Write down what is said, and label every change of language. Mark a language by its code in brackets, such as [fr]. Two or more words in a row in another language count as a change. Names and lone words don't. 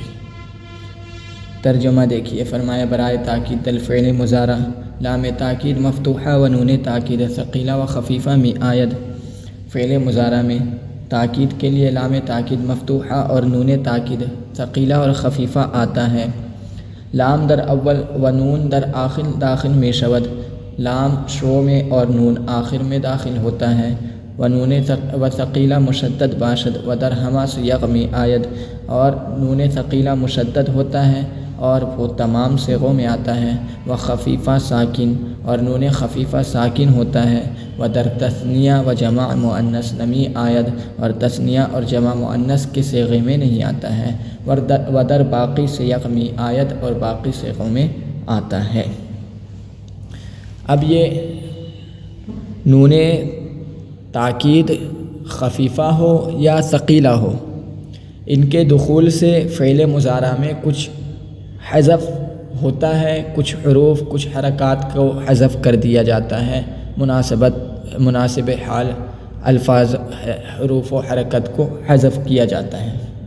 [ur] ترجمہ دیکھیے، فرمایا [fa] برائے تاکید الفعل مضارع لام تاکید مفتوحہ و نون تاکید ثقیلہ و خفیفہ میں آید۔ [ur] فعل مضارع میں تاکید کے لیے لام تاکید مفتوحہ اور نون تاکید ثقیلہ اور خفیفہ آتا ہے۔ [fa] لام در اول و نون در آخر داخل میں شود، [ur] لام شروع میں اور نون آخر میں داخل ہوتا ہے۔ [fa] و نون و ثقیلہ مشدد باشد و در ہما سیغ میں آید، [ur] اور نون ثقیلہ مشدد ہوتا ہے اور وہ تمام صیغوں میں آتا ہے۔ [fa] و خفیفہ ساکن، [ur] اور نون خفیفہ ساکن ہوتا ہے۔ [fa] و در تثنیہ و جمع مؤنث نمی آید، [ur] اور تثنیہ اور جمع مؤنث کے صیغے میں نہیں آتا ہے۔ [fa] و در باقی سیغ میں آید، [ur] اور باقی صیغوں میں آتا ہے۔ اب یہ نون تاکید خفیفہ ہو یا ثقیلہ ہو، ان کے دخول سے فعل مضارع میں کچھ حذف ہوتا ہے، کچھ حروف، کچھ حرکات کو حذف کر دیا جاتا ہے، مناسب حال الفاظ، حروف و حرکت کو حذف کیا جاتا ہے۔